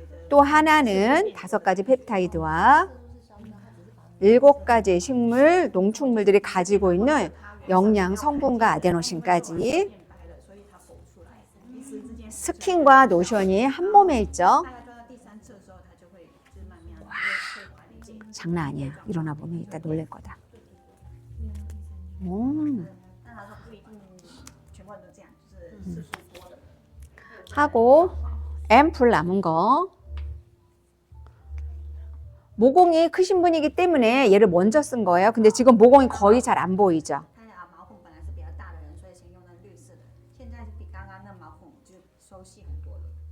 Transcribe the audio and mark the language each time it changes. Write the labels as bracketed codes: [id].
[ko] 또 하나는 5가지 펩타이드와 7가지 식물, 농축물들이 가지고 있는 영양 성분과 아데노신까지 스킨과 노션이 한 몸에 있죠. [zh] 大概到第3次的时候，它就会就是慢慢会缓解。 [ko] 장난 아니야. 일어나 보면 이따 놀랄 거다. [zh] 但他说不一定全部人都这样，就是色素多的。 [ko] 하고 앰플 남은 거. 모공이 크신 분이기 때문에 얘를 먼저 쓴 거예요. 근데 지금 모공이 거의 잘 안 보이죠. [zh] 他毛孔本来是比较大的人，所以先用那绿色的，现在比刚刚那毛孔就收细很多了。